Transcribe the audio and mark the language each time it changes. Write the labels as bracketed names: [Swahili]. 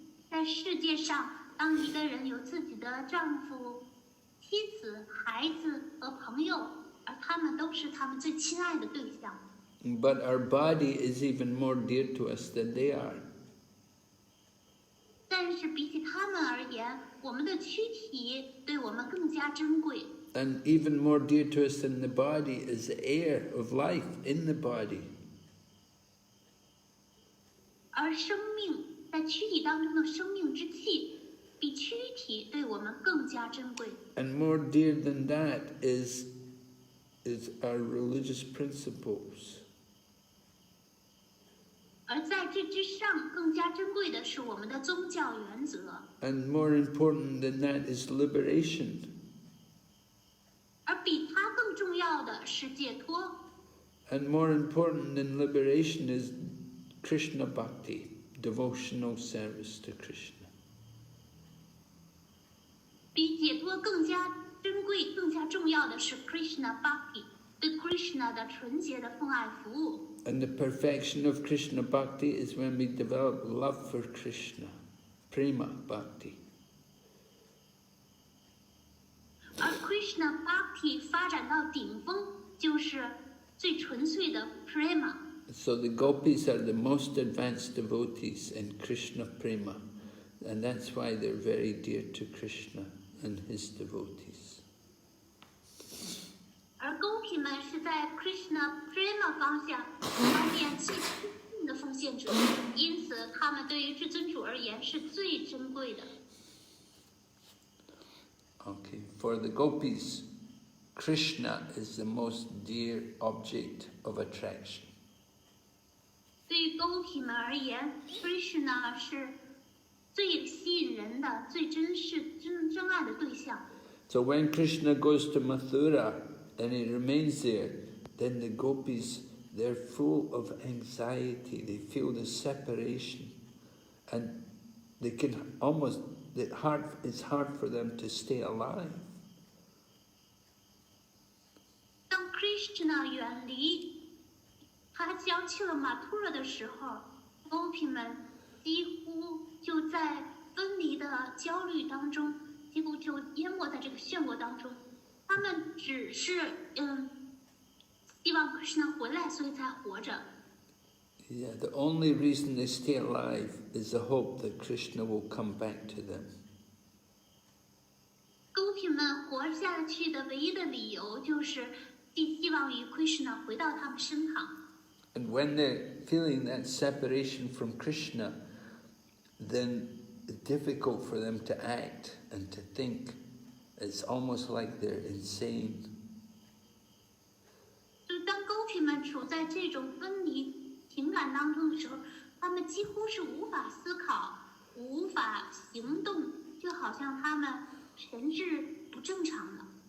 [Chinese] 在世界上，当一个人有自己的丈夫、妻子、孩子和朋友，而他们都是他们最亲爱的对象。 [English] But our body is even more dear to us than they are. [Chinese] 但是比起他们而言，我们的躯体对我们更加珍贵。 [English] And even more dear to us than the body is the air of life in the body. [Chinese] 而生命在躯体当中的生命之气，比躯体对我们更加珍贵。 [English] And more dear than that is our religious principles. [Chinese] 而在这之上，更加珍贵的是我们的宗教原则。 [English] And more important than that is liberation. [Chinese] 而比它更重要的是解脱。 [English] And more important than liberation is Krishna Bhakti, devotional service to Krishna. [Chinese] 比解脱更加珍贵、更加重要的是 Krishna Bhakti， 对 Krishna 的纯洁的奉爱服务。 [English] And the perfection of Krishna Bhakti is when we develop love for Krishna, prema bhakti. [Chinese] Krishna Bhakti 发展到顶峰，就是最纯粹的 prema。 [English] So the Gopis are the most advanced devotees in Krishna prema, and that's why they're very dear to Krishna and his devotees. [Chinese] 而 Gopi 们是在 Krishna prema 方面最亲近的奉献者，因此他们对于至尊主而言是最珍贵的。 [English] Okay, for the Gopis, Krishna is the most dear object of attraction. [Chinese] 对于 Gopi 们而言 ，Krishna 是最吸引人的、最真爱的对象。 [English] So when Krishna goes to Mathura and he remains there, then the Gopis, they're full of anxiety. They feel the separation, and they can almost, it's hard for them to stay alive. [Chinese] 当 Krishna 远离，他将去了马图拉的时候 ，Gopi 们几乎就在分离的焦虑当中，几乎就淹没在这个漩涡当中。他们只是希望 Krishna 回来，所以才活着。 [English] Yeah, the only reason they stay alive is the hope that Krishna will come back to them. [Chinese] Gopi 们活下去的唯一的理由就是寄望于 Krishna 回到他们身旁。 [English] And when they're feeling that separation from Krishna, then it's difficult for them to act and to think. It's almost like they're insane. [Chinese] 就当 Gopi 们处在这种分离情感当中的时候，他们几乎是无法思考、无法行动，就好像他们神智不正常了。